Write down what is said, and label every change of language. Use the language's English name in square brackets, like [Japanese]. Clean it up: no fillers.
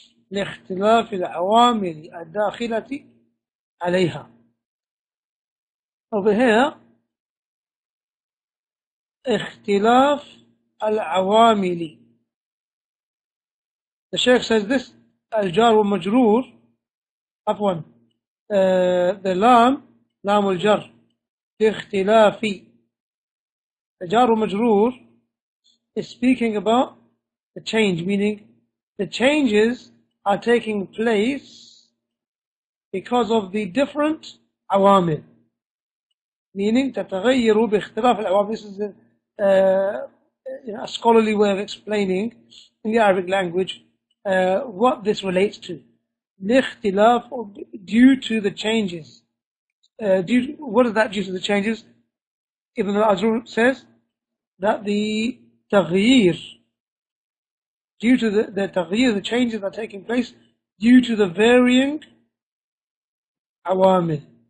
[Arabic] لاختلاف العوامل الداخلة عليها. [English] Over here, [Arabic] اختلاف العوامل. [English] The Shaykh says this, [Arabic] الجار والمجرور, عفوا, [English] the lam al-jar, اختلافي. The jar majroor is speaking about the change, meaning the changes are taking place because of the different عوامل. [Arabic] Meaning تتغير باختلاف العوامل. [English] This is a scholarly way of explaining in the Arabic language what this relates to. لاختلاف, due to the changes. What is that due to the changes? Ibn al-Aajrummiyyah says that the تغيير, due to the تغيير, the changes that are taking place due to the varying عوامل.